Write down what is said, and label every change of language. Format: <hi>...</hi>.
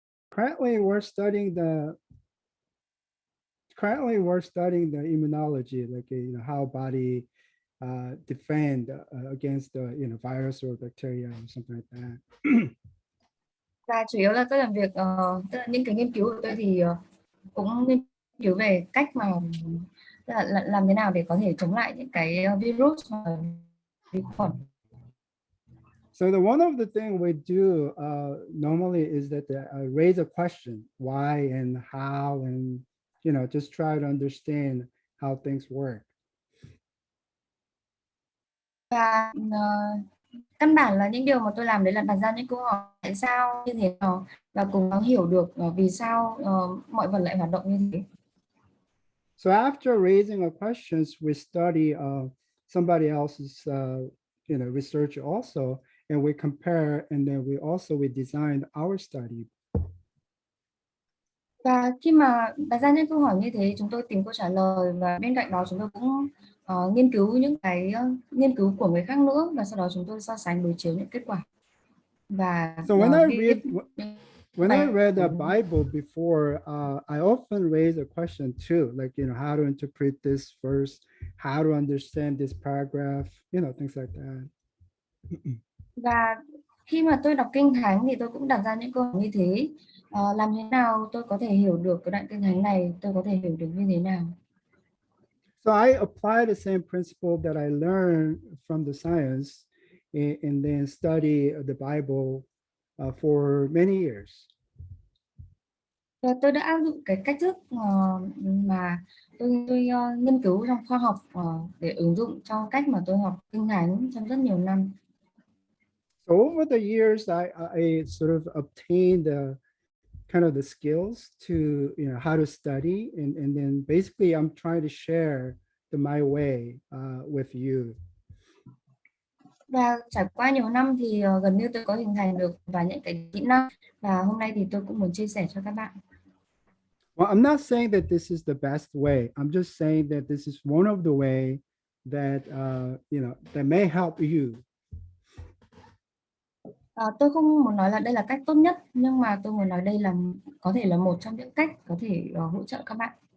<en>Currently, we're studying the immunology, like how body defend against the virus or bacteria or something like that.</en> <vi>Và chủ yếu là tôi làm việc tức là những cái nghiên cứu của tôi thì cũng nghiên cứu về cách mà tức là làm thế nào để có thể chống lại những cái virus và vi khuẩn.</vi> <en>So one of the things we do normally is that I raise a question, why and how, and just try to understand how things work.</en> <vi>Và căn bản là những điều mà tôi làm đấy là đặt ra những câu hỏi tại sao như thế nào và cùng nó hiểu được vì sao mọi vật lại hoạt động như thế.</vi> <en>So after raising a questions, we study somebody else's research also, and we compare, and then we design our study.</en> <vi>Và khi mà đặt ra những câu hỏi như thế, chúng tôi tìm câu trả lời và bên cạnh đó chúng tôi cũng nghiên cứu những cái nghiên cứu của người khác nữa và sau đó chúng tôi so sánh đối chiếu những kết quả. Và</vi> <en>so when I read the Bible before, I often raise a question too, like how to interpret this verse, how to understand this paragraph, things like that.</en> <vi>Và khi mà tôi đọc kinh thánh thì tôi cũng đặt ra những câu hỏi như thế. Làm thế nào tôi có thể hiểu được cái đoạn kinh thánh này, tôi có thể hiểu được như thế nào?</vi> <en>So I apply the same principle that I learned from the science and then study the Bible for many years.</en> <vi>Và tôi đã áp dụng cái cách thức mà tôi nghiên cứu trong khoa học để ứng dụng trong cách mà tôi học kinh thánh trong rất nhiều năm.</vi> <en>So over the years, I sort of obtained kind of the skills to how to study, and then basically I'm trying to share my way with you.</en> <vi>Và trải qua nhiều năm thì gần như tôi có hình thành được và những cái kỹ năng và hôm nay thì tôi cũng muốn chia sẻ cho các bạn.</vi> <en>Well, I'm not saying that this is the best way. I'm just saying that this is one of the way that that may help you.</en> <vi>Tôi không muốn nói là đây là cách tốt nhất, nhưng mà tôi muốn nói đây là có thể là một trong những cách có thể hỗ trợ các bạn.</vi>